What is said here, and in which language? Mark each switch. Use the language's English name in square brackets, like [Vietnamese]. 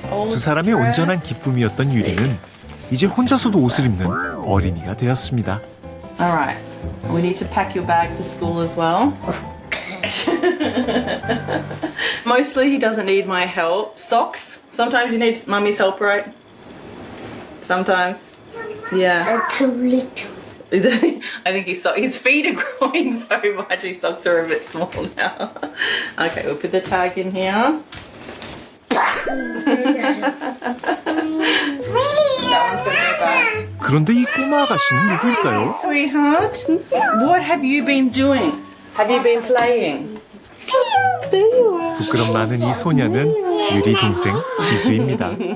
[Korean] 두 사람의 온전한 기쁨이었던 유리는 이제 혼자서도 옷을 입는 어린이가 되었습니다. [English] Alright, we need to pack your bag for school as well. Mostly he doesn't need my help. Socks. Sometimes you need mummy's help, right? Sometimes. Yeah. Too little. I think his feet are growing so much, his socks are a bit small now. Okay, we'll put the tag in here. That one's gonna go back. [Korean] 그런데 이 꼬마 아가씨는 누구일까요? [English] Sweetheart, what have you been doing? Have you been playing? There you are. [Korean] 부끄럼 많은 이 소녀는 유리 동생 지수입니다.